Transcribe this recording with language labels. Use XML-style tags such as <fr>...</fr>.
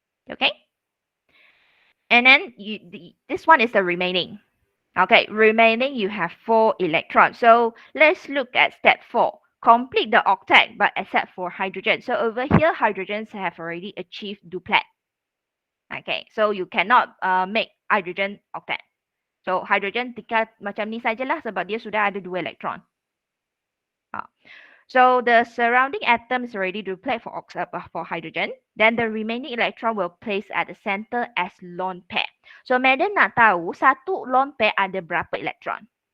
<en>Okay? And then this one is the remaining. Okay, remaining you have 4 electrons. So let's look at step 4. Complete the octet, but except for hydrogen. So over here, hydrogens have already achieved duplet. Okay, so you cannot make hydrogen octet.</en> <ms>So hydrogen tinggal macam ni sajalah sebab dia sudah ada 2 elektron.</ms> <en>So the surrounding atom is already duplet for hydrogen. Then the remaining electron will place at the center as lone pair.</en> <ms>So madam nak tahu satu lone pair ada berapa elektron?</ms>